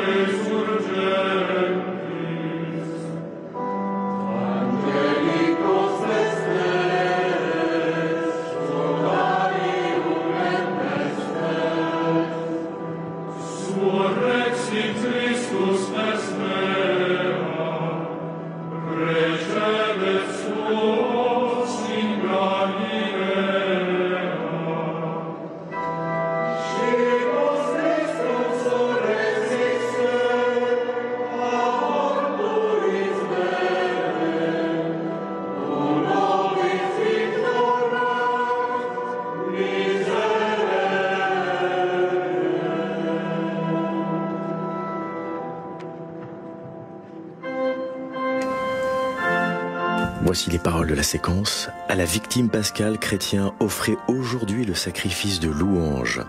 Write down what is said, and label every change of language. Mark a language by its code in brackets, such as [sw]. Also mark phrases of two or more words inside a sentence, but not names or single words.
[la] resurgentis, Angelicos vestes, sodalium et vestes, surrexit Christus vespera, recebet suos in Galilea. Scimus Christum surrexisse, a mortuis vere, nobis victora, [fr] Voici les paroles de la séquence. À la victime pascale, chrétien, offrez aujourd'hui le sacrifice de louange.